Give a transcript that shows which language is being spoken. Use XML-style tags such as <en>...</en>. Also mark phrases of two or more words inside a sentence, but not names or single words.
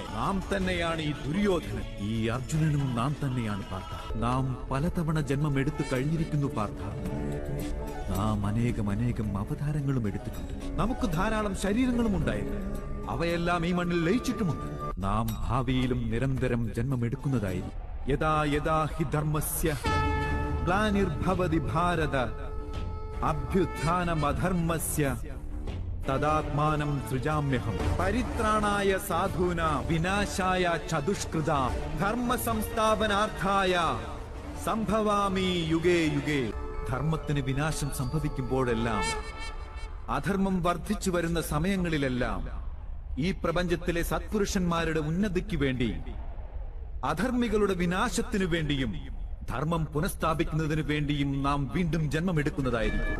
<ml>നാം തന്നെയാണ് ഈ ദുര്യോധനൻ, ഈ അർജുനനും നാം തന്നെയാണ് പാർത്ഥ. നാം പലതവണ ജന്മം എടുത്തു കഴിഞ്ഞിരിക്കുന്നു പാർത്ഥ. നാം അനേകം അവതാരങ്ങളും എടുത്തിട്ടുണ്ട്. നമുക്ക് ധാരാളം ശരീരങ്ങളും ഉണ്ടായിരുന്നു. അവയെല്ലാം ഈ മണ്ണിൽ ലയിച്ചിട്ടുമുണ്ട്. നാം ഭാവിയിലും നിരന്തരം ജന്മമെടുക്കുന്നതായിരിക്കും.</ml> <sa>യഥാ യഥാ ഹി ധർമ്മസ്യ ഗ്ലാനിർഭവതി ഭാരത അഭ്യുത്ഥാനമധർമ്മസ്യ തദാത്മാനം സൃജാമ്യഹം. പരിത്രാണായ സാധൂനാം വിനാശായ ചതുഷ്കൃതാം ധർമ്മ സംസ്ഥാപനാർത്ഥായ സംഭവാമി യുഗേ യുഗേ.</sa> <ml>ധർമ്മത്തിന് വിനാശം സംഭവിക്കുമ്പോഴെല്ലാം, അധർമ്മം വർദ്ധിച്ചു വരുന്ന സമയങ്ങളിലെല്ലാം ഈ പ്രപഞ്ചത്തിലെ സത്പുരുഷന്മാരുടെ ഉന്നതിക്ക് വേണ്ടി, അധർമ്മികളുടെ വിനാശത്തിനു വേണ്ടിയും ധർമ്മം പുനഃസ്ഥാപിക്കുന്നതിനു വേണ്ടിയും നാം വീണ്ടും ജന്മമെടുക്കുന്നതായിരിക്കും.</ml>